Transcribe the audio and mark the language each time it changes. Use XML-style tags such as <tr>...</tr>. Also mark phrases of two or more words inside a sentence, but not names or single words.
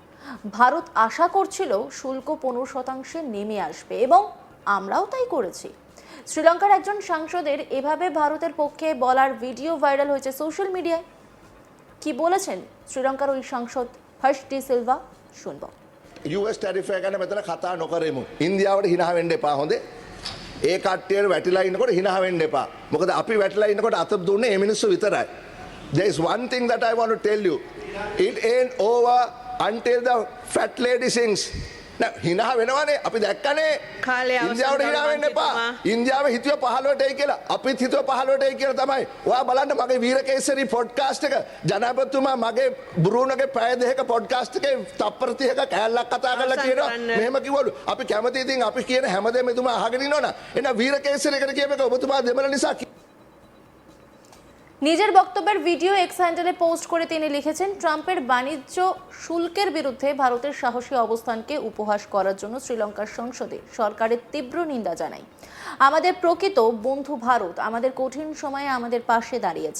<bn>ভারত আশা করছিল শুল্ক 15% নেমে আসবে এবং আমরাও তাই করেছি। শ্রীলঙ্কার একজন সাংসদের এভাবে ভারতের পক্ষে বলার ভিডিও ভাইরাল হয়েছে সোশ্যাল মিডিয়ায়। কি বলেছেন শ্রীলঙ্কার ওই সাংসদ হর্ষ ডি সিলভা, শুনব।</bn> <en>US tariff</en> <si>එක ගැන මෙතන කතා නොකරමු. ඉන්දියාවට hina වෙන්න එපා හොඳේ. ඒ කට්ටියට වැටිලා ඉන්නකොට hina වෙන්න එපා. මොකද අපි වැටිලා ඉන්නකොට අත දුන්නේ මේ මිනිස්සු විතරයි.</si> <en>There is one thing that I want to tell you. It ain't over until the fat lady sings.</en> <si>Now hina වෙනවනේ අපි දැක්කනේ. ඉන්දියාවට hina වෙන්න එපා. ඉන්දියාවේ හිතුව 15ට එයි කියලා. අපිත් හිතුව 15ට එයි කියලා තමයි. ඔයා බලන්න මගේ වීරකේසරි පොඩ්කාස්ට් එක ජනාධිපතිතුමා මගේ බුරුණගේ පැය දෙකක පොඩ්කාස්ට් එකේ තප්පර 30ක කෑල්ලක් කතා කරලා කියනවා. මෙහෙම කිව්වලු. අපි කැමති ඉතින් අපි කියන හැමදේම එතුමා අහගෙන ඉන්නවනේ. එහෙනම් වීරකේසරි එකට කියපේක ඔබතුමා දෙමළ නිසා।</si> <bn>নিজের বক্তব্যের ভিডিও এক্স হ্যান্ডেলে পোস্ট করে তিনি লিখেছেন, ট্রাম্পের বাণিজ্য শুল্কের বিরুদ্ধে ভারতের সাহসী অবস্থানকে উপহাস করার জন্য শ্রীলঙ্কার সংসদে সরকারের তীব্র নিন্দা জানাই। আমাদের প্রকৃত বন্ধু ভারত আমাদের কঠিন সময়ে আমাদের পাশে দাঁড়িয়েছে।</bn>